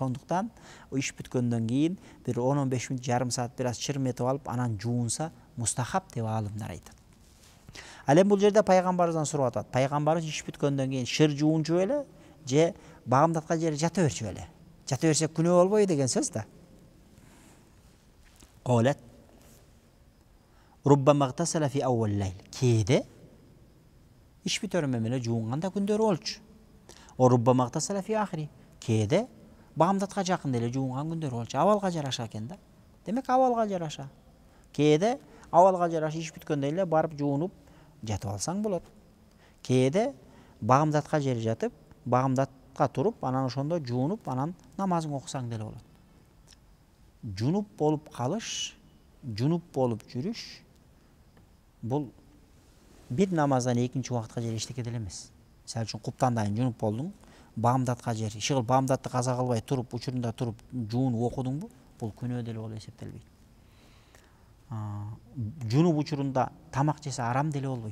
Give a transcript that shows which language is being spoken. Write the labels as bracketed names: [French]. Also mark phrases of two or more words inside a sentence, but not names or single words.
[Kyrgyz] Ошондуктан иш бүткөндөн кийин бир 10-15 мүнөт, жарым саат бир аз чырметип алып анан жуунса мустахап деп алымдар айтат. Ал эми бул жерде пайгамбарыбыздан сурап атат. Пайгамбарыбыз иш бүткөндөн кийин шыр жуунчу беле же багымдатка жери жата берчү беле? Жата берсек күнөө болбойбу деген сөз да. [Arabic] قالت ربما اغتسل في أول الليل. [Kyrgyz] Кейде иш бүтөрүмө менен жуунганда күндөрү болчу. [Arabic] ربما اغتسل في آخره. [Kyrgyz] Кейде багымдатка жакын эле жуунган күндөрү болчу. Абалга жараша экен да. Демек абалга жараша. Кейде абалга жараша иш бүткөндөн эле барып жуунуп жатып алсаң болот. Кейде багымдатка жери жатып, багымдатка туруп, анан ошондо жуунуп, анан намазыңды окусаң деле болот. Junub bolup kalış, junub bolup жүрүш бул бир намаздан экинчи убакытка жери эчтеке деле эмес. Мисалы үчүн куптандайын junub болдуң, багымдатка жери, шыгыл багымдатты каза кылбай туруп, учурунда туруп жуунуп окудуңбу? Бул күнөө деле болуп эсептелбейт. Junub учурунда тамак жесе арам деле болбойт.